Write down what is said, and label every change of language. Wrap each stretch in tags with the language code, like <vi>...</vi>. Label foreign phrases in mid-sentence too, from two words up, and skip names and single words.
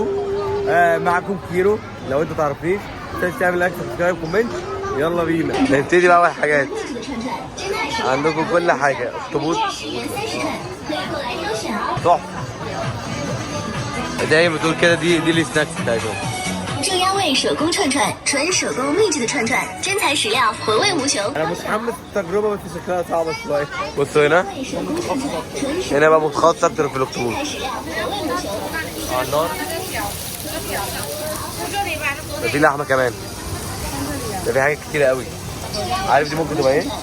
<ar>معكم كيرو. لو انت تعرفنيش تعمل</ar> <en>like subscribe comment.</en> <ar>يلا بينا نبتدي بأول حاجات. عندكم كل حاجة، اخطبوط تحفة. دايما بتقول كده دي السناكس بتاعتهم.</ar> <zh>正央味手工串串，纯手工秘制的串串，真材实料，回味无穷。</zh> <ar>انا متحمس التجربه بس شكلها صعبه شويه. بصوا هنا بقى متخصص اكتر في الاخطبوط. على النار. ده في لحمة كمان. ده في حاجات كتيرة قوي. عارف دي ممكن تبقى ايه؟</ar>